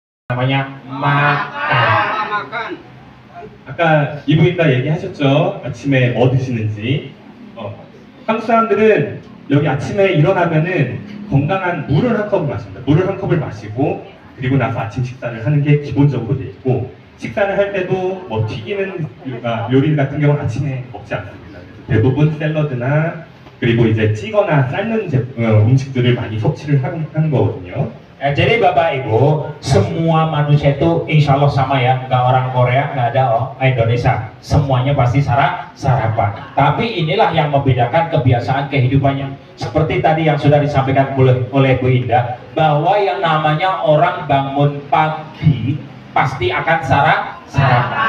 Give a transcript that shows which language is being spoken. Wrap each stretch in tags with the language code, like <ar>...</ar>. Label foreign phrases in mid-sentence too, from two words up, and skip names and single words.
<id>namanya makan.</id> <ko>아까 이브이다 얘기하셨죠? 아침에 뭐 드시는지. 한국 사람들은 여기 아침에 일어나면은 건강한 물을 한 컵을 마십니다. 물을 한 컵을 마시고 그리고 나서 아침 식사를 하는 게 기본적으로 돼 있고, 식사를 할 때도 뭐 튀기는 요리 같은 경우는 아침에 먹지 않습니다. 대부분 샐러드나 그리고 이제 찌거나 삶는 음식들을 많이 섭취를 하는 거거든요.</ko> <id>Jadi Bapak Ibu, semua manusia itu</id> <ar>إن شاء الله</ar> <id>sama ya, nggak orang Korea, nggak ada Indonesia, semuanya pasti sarapan. Tapi inilah yang membedakan kebiasaan kehidupannya. Seperti tadi yang sudah disampaikan oleh Bu Indah, bahwa yang namanya orang bangun pagi pasti akan sarapan.</id>